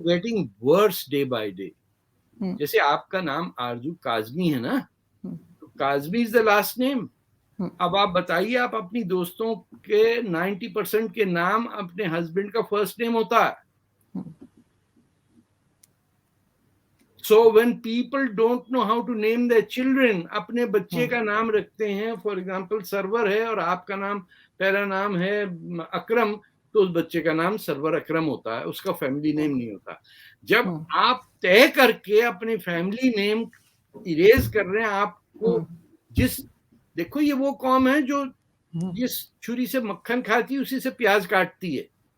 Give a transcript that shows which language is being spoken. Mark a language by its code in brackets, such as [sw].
[en] Getting worse day by day. [hi] जैसे आपका नाम आरजू काजमी है ना, तो Kazmi [en] Is the last name. [hi] अब आप बताइए, आप अपनी दोस्तों के 90% के नाम अपने हस्बैंड का फर्स्ट नेम होता है. [en] So when people don't know how to name their children, [hi] अपने बच्चे का नाम रखते हैं. फॉर एग्जाम्पल सरवर है और आपका नाम पहला नाम है अकरम, तो उस बच्चे का नाम सरवर अकरम होता है, उसका फैमिली नेम नहीं होता. जब आप तय करके अपने फैमिली नेम इरेज कर रहे हैं, आपको देखो ये वो कौम है जो जिस छुरी से मक्खन खाती है उसी से प्याज काटती है.